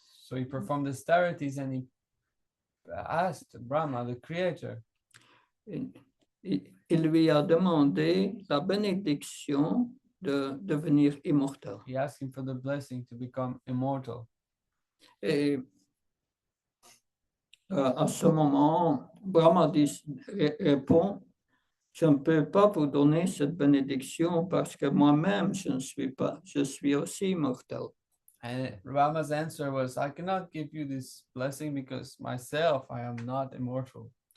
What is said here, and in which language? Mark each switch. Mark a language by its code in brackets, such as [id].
[en] So he performed austerities and he asked Brahma, the creator, [fr] il lui a demandé la bénédiction de devenir immortel. [en] he asked him for the blessing to become immortal. [fr] Et à ce moment, Brahma répond, je ne peux pas vous donner cette bénédiction parce que moi-même, je ne suis pas, je suis aussi immortel. [en] And Brahma's answer was, I cannot give you this blessing because myself, I am not immortal.